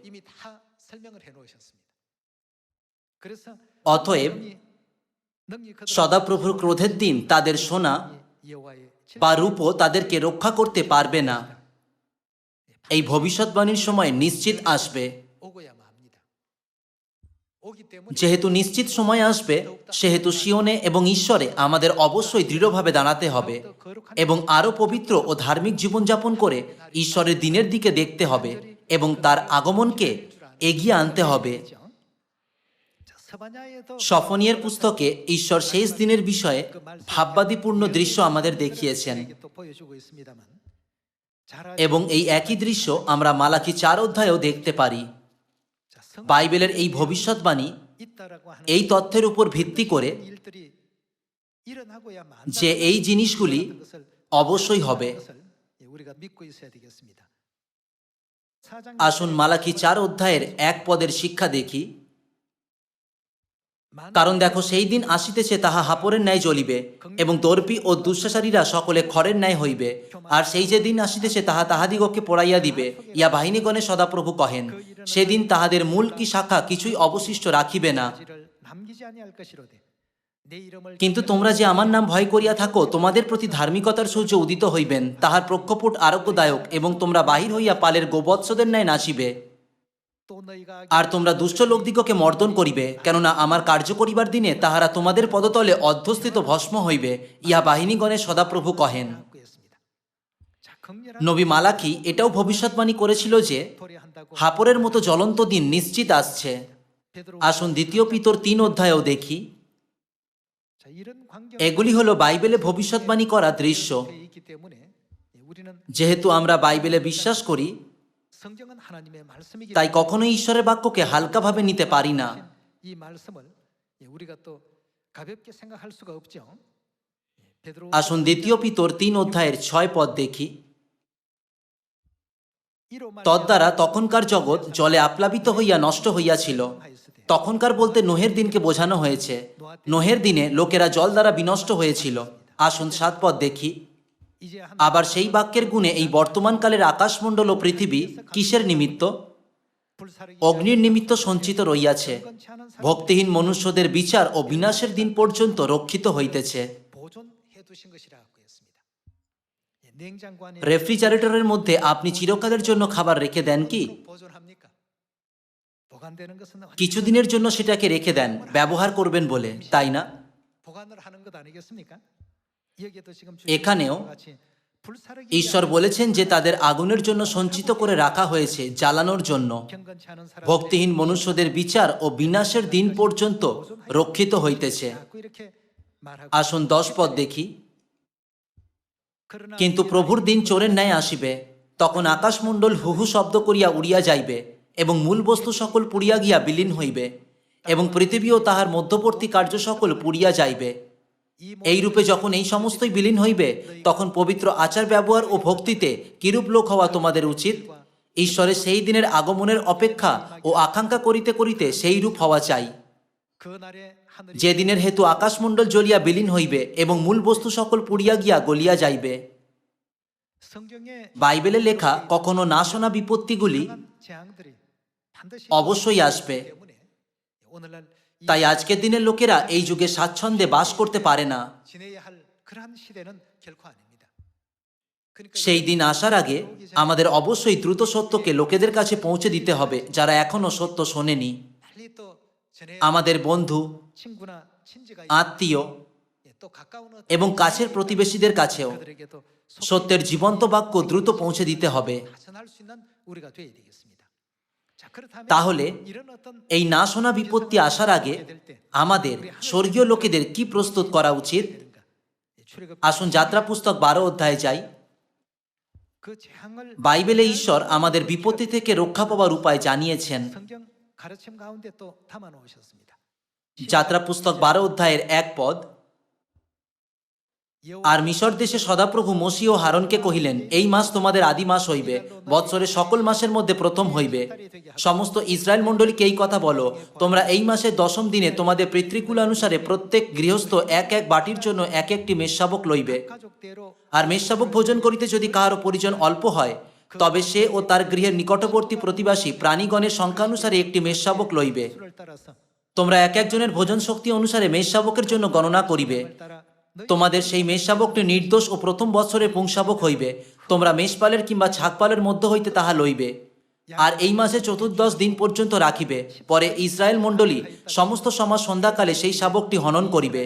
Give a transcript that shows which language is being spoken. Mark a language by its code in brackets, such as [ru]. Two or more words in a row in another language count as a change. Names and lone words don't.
[bn] অতএব সদাপ্রভুর ক্রোধের দিন তাদের সোনা বা রূপও তাদেরকে রক্ষা করতে পারবে না। এই ভবিষ্যৎবাণীর সময় নিশ্চিত আসবে। [ko] 오고야만 합니다. 오기 때문에 [bn] যেহেতু নিশ্চিত সময় আসবে, সেহেতু সিওনে এবং ঈশ্বরে আমাদের অবশ্যই দৃঢ়ভাবে দাঁড়াতে হবে এবং আরও পবিত্র ও ধার্মিক জীবনযাপন করে ঈশ্বরের দিনের দিকে দেখতে হবে এবং তার আগমনকে এগিয়ে আনতে হবে। [ko] 자, 스바냐에도 [bn] সফনিয়ের পুস্তকে ঈশ্বর শেষ দিনের বিষয়ে ভাববাদীপূর্ণ দৃশ্য আমাদের দেখিয়েছেন [ko] 이게 또 보여주고 있습니다만 잘 [bn] এবং এই একই দৃশ্য আমরা মালাকি 4 অধ্যায়েও দেখতে পারি। [ko] 자, 성 [bn] বাইবেলের এই ভবিষ্যৎবাণী [ko] 있다라고 하는 [bn] এই তথ্যের উপর ভিত্তি করে [ko] 일들이 일어나고야만 [bn] যে এই জিনিসগুলি [ko] 것을 [bn] অবশ্যই হবে। [ko] 것을 우리가 믿고 있어야 되겠습니다. 사장 [bn] আসুন মালাকি 4 অধ্যায়ের 1 পদের শিক্ষা দেখি। কারণ দেখো, সেই দিন আসিতেছে তাহা হাপরের ন্যায় জ্বলিবে এবং দর্পী ও দুঃশাসারীরা সকলে খড়ের ন্যায় হইবে। আর সেই যে দিন আসিতেছে তাহা তাহাদিগকে পোড়াইয়া দিবে, ইয়া বাহিনীগণে সদাপ্রভু কহেন। সেদিন তাহাদের মূল কি শাখা কিছুই অবশিষ্ট রাখিবে না। [ko] 지를 남기지 아니할 것이로되 내 이름을 [bn] কিন্তু তোমরা যে আমার নাম ভয় করিয়া থাকো, তোমাদের প্রতি ধার্মিকতার সূর্য উদিত হইবেন, তাহার প্রক্ষপুট আরোগ্যদায়ক, এবং তোমরা বাহির হইয়া পালের গোবৎসদের ন্যায় নাচিবে। [ko] 또 너희가 [bn] আর তোমরা দুষ্ট লোকদিগকে মর্দন করিবে, কেননা আমার কার্য করিবার দিনে তাহারা তোমাদের পদতলে অধ্যস্থিত ভস্ম হইবে, ইহা বাহিনীগণের সদাপ্রভু কহেন। [ko] 하고 있습니다. 자, 극렬한 [bn] নবী মালাকি এটাও ভবিষ্যৎবাণী করেছিল যে [ko] 도래한다고 [bn] হাপরের মতো জ্বলন্ত দিন নিশ্চিত আসছে। [ko] 베드로 [bn] আসুন দ্বিতীয় পিতর 3 অধ্যায়েও দেখি। [ko] 자, 이런 광경 [bn] এগুলি হলো বাইবেলে ভবিষ্যৎবাণী করা দৃশ্য। [ko] 있기 때문에 우리는 [bn] যেহেতু আমরা বাইবেলে বিশ্বাস করি, [ko] 성경은 하나님의 말씀이기 [bn] তাই কখনোই ঈশ্বরের বাক্যকে হালকাভাবে নিতে পারি না। [ko] 이 말씀을 우리가 또 가볍게 생각할 수가 없죠. 베드로 [bn] আসুন দ্বিতীয় পিতর 3 অধ্যায়ের 6 পদ দেখি। [ko] 이로 말하여 [bn] তদ্বারা তখনকার জগৎ জলে আপ্লাবিত হইয়া নষ্ট হইয়াছিল। তখনকার বলতে নোহের দিনকে বোঝানো হয়েছে। নোহের দিনে লোকেরা জল দ্বারা বিনষ্ট হয়েছিল। আসুন 7 পদ দেখি। [ko] 이제 한 [bn] আবার সেই বাক্যের গুণে এই বর্তমানকালের আকাশমণ্ডল ও পৃথিবী কিসের নিমিত্ত? [ko] 불사르기 [bn] অগ্নির নিমিত্ত সঞ্চিত রইয়াছে। [ko] 건치 않은 사람 [bn] ভক্তিহীন মনুষ্যদের বিচার ও বিনাশের দিন পর্যন্ত রক্ষিত হইতেছে। [ko] 보존해 두신 것이라고 했습니다. 예, 냉장고 안에 [bn] রেফ্রিজারেটরের মধ্যে আপনি চিরকালের জন্য খাবার রেখে দেন কি? [ko] 보존합니까? 보관되는 것은 [bn] কিছুদিনের জন্য সেটাকে রেখে দেন, ব্যবহার করবেন বলে, তাই না? [ko] 보관을 하는 것 아니겠습니까? 여기에도 지금 [bn] এখানেও [ko] 같이 불사르기 [bn] ঈশ্বর বলেছেন যে তাদের আগুনের জন্য সঞ্চিত করে রাখা হয়েছে, জ্বালানোর জন্য। [ko] 경건치 않은 사람 [bn] ভক্তিহীন মনুষ্যদের বিচার ও বিনাশের দিন পর্যন্ত রক্ষিত হইতেছে। [ko] 자꾸 이렇게 말하고 [bn] আসুন 10 পদ দেখি। [ko] 그러나 [bn] কিন্তু প্রভুর দিন চোরের ন্যায় আসিবে, তখন আকাশমণ্ডল হুহু শব্দ করিয়া উড়িয়া যাইবে এবং মূল বস্তু সকল পুড়িয়া গিয়া বিলীন হইবে এবং পৃথিবী ও তাহার মধ্যবর্তী কার্য সকল পুড়িয়া যাইবে। [ko] 이 [bn] এই রূপে যখন এই সমস্তই বিলীন হইবে, তখন পবিত্র আচার ব্যবহার ও ভক্তিতে কিরূপ লোক হওয়া তোমাদের উচিত? ঈশ্বরের সেই দিনের আগমনের অপেক্ষা ও আকাঙ্ক্ষা করিতে করিতে সেই রূপ হওয়া চাই, [ko] 그날에 하늘이 [bn] যে দিনের হেতু আকাশমণ্ডল জ্বলিয়া বিলীন হইবে এবং মূল বস্তু সকল পুড়িয়া গিয়া গলিয়া যাইবে। [ko] 성경에 [bn] বাইবেলে লেখা কখনো না শোনা বিপত্তিগুলি [ko] 강한 재앙들이 반드시 [bn] অবশ্যই আসবে। [ko] 때문에 오늘날 이 [bn] তাই আজকের দিনের লোকেরা এই যুগে স্বাচ্ছন্দ্যে বাস করতে পারে না। [ko] 지내야 할 그러한 시대는 결코 아닙니다. 그러니까 [bn] সেই দিন আসার আগে আমাদের অবশ্যই দ্রুত সত্যকে লোকেদের কাছে পৌঁছে দিতে হবে, যারা এখনো সত্য শোনেনি। [ko] 빨리 또 전해야 [bn] আমাদের বন্ধু, [ko] 친구나 친지가 [bn] আত্মীয় [ko] 또 가까운 [bn] এবং কাছের প্রতিবেশীদের কাছেও [ko] 그들에게도 [bn] সত্যের জীবন্ত বাক্য দ্রুত পৌঁছে দিতে হবে। [ko] 발전할 수 있는 우리가 되어야 되겠습니다. 자, 그렇다면 [bn] তাহলে [ko] 이런 어떤 [bn] এই না শোনা বিপত্তি আসার আগে আমাদের স্বর্গীয় লোকেদের কি প্রস্তুত করা উচিত? [ko] 되는가? 출애굽 [bn] আসুন যাত্রা পুস্তক 12 অধ্যায়ে যাই। [ko] 그 재앙을 [bn] বাইবেলে ঈশ্বর আমাদের বিপত্তি থেকে রক্ষা পাওয়ার উপায় জানিয়েছেন। [ko] 성경 가르침 가운데 또 담아 놓으셨습니다. [bn] যাত্রা পুস্তক 12 অধ্যায়ের 1 পদ। আর মিশর দেশে সদাপ্রভু মোশি ও হারনকে কহিলেন, এই মাস তোমাদের আদি মাস হইবে, বৎসরের সকল মাসের মধ্যে প্রথম হইবে। সমস্ত ইসরায়েল মণ্ডলীকে এই কথা বলো, তোমরা এই মাসের 10ম দিনে তোমাদের পিতৃকুল অনুসারে প্রত্যেক গৃহস্থ এক এক বাটির জন্য এক একটি মেষশাবক লইবে। [ko] 가족대로 [bn] আর মেষশাবক ভোজন করিতে যদি কাহারও পরিজন অল্প হয়, তবে সে ও তার গৃহের নিকটবর্তী প্রতিবাসী প্রাণীগণের সংখ্যা অনুসারে একটি মেষশাবক লইবে। [ko] 수를 따라서 [bn] তোমরা এক একজনের ভোজন শক্তি অনুসারে মেষশাবকের জন্য গণনা করিবে। [ko] 따라 [bn] তোমাদের সেই মেষশাবকটি নির্দোষ ও প্রথম বৎসরের পুংশাবক হইবে। তোমরা মেষপালের কিংবা ছাগপালের মধ্য হইতে তাহা লইবে, আর এই মাসে 14 দিন পর্যন্ত রাখিবে। পরে ইসরায়েল মণ্ডলী সমস্ত সমাজ সন্ধ্যাকালে সেই শাবকটি হনন করিবে,